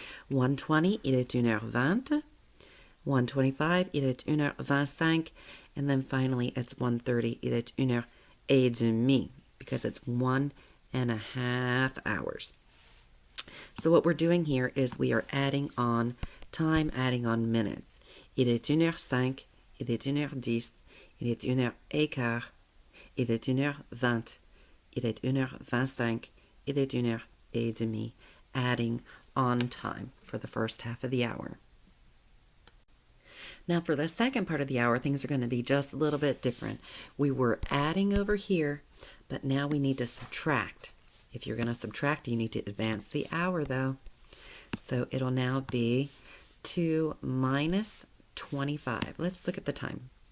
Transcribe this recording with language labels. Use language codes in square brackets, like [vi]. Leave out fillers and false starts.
[fr] 1:20, il est une heure 20. 1:25, il est une heure 25. [en] And then finally, it's 1:30, [fr] il est une heure et demie, [en] because it's 1.5 hours. So what we're doing here is we are adding on time, adding on minutes. [fr] Il est une heure 5, il est une heure 10, il est une heure et quart, il est une heure 20, il est une heure 25, il est une heure et demie, [en] adding on time for the first half of the hour. Now for the second part of the hour, things are going to be just a little bit different. We were adding over here, but now we need to subtract. If you're going to subtract, you need to advance the hour though. So it'll now be 2 minus 25. Let's look at the time.